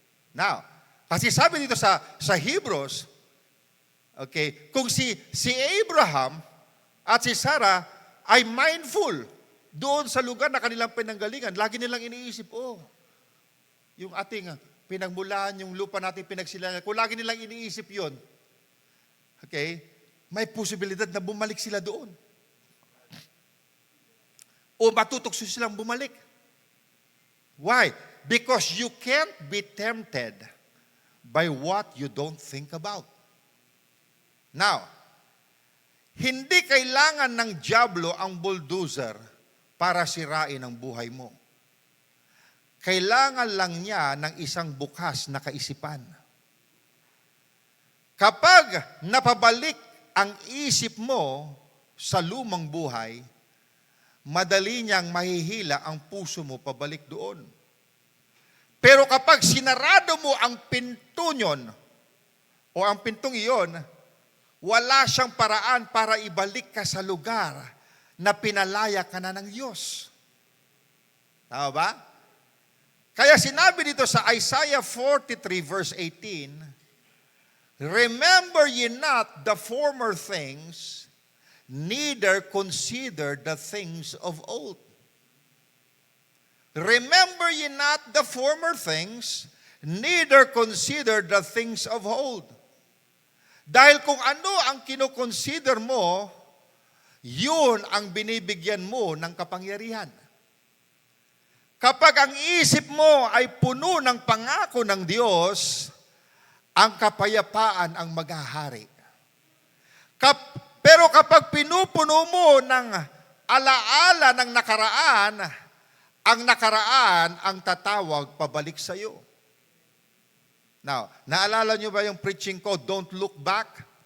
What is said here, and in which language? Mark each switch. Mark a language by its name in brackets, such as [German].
[Filipino] Now, kasi sabi dito sa Hebrews, okay, kung si Abraham at si Sarah ay mindful doon sa lugar na kanilang pinanggalingan, lagi nilang iniisip, yung ating pinagmulan, yung lupa natin pinagsilangan, kung lagi nilang iniisip yon, okay, may posibilidad na bumalik sila doon. O matutukso silang bumalik. [English] Why? Because you can't be tempted by what you don't think about. [Filipino] Now, hindi kailangan ng dyablo ang bulldozer para sirain ang buhay mo. Kailangan lang niya ng isang bukas na kaisipan. Kapag napabalik ang isip mo sa lumang buhay, madali niyang mahihila ang puso mo pabalik doon. Pero kapag sinarado mo ang pinto niyon, o ang pintong iyon, wala siyang paraan para ibalik ka sa lugar na pinalaya ka na ng Diyos. Tama ba? Kaya sinabi dito sa [English] Isaiah 43 verse 18, remember ye not the former things, neither consider the things of old. Remember ye not the former things, neither consider the things of old. [Filipino] Dahil kung ano ang kinoconsider mo, yun ang binibigyan mo ng kapangyarihan. Kapag ang isip mo ay puno ng pangako ng Diyos, ang kapayapaan ang maghahari. Pero kapag pinupuno mo ng alaala ng nakaraan, ang nakaraan ang tatawag pabalik sa iyo. Now, naalala nyo ba yung preaching ko, [English] don't look back?